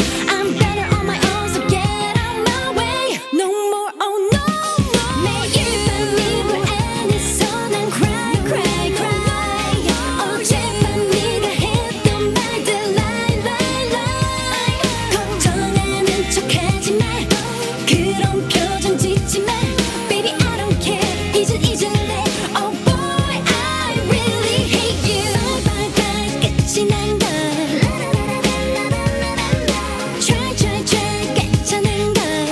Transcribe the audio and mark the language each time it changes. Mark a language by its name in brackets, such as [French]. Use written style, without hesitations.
[English] I'm better on my own so get out my way. No more oh no no. [Korean] 매일 밤 이불 안에서 난 [English] cry cry cry. [Korean] 어젯밤 네가 했던 말들 [English] lie lie lie. [Korean] 걱정하는 척하지 마 그런 표정 짓지 마. [English] Baby I don't care [Korean] 이젠 잊을래. [English] Oh boy I really hate you. Bye bye [Korean] 끝이 난 걸. [English] Try try try [Korean] 괜찮은 걸.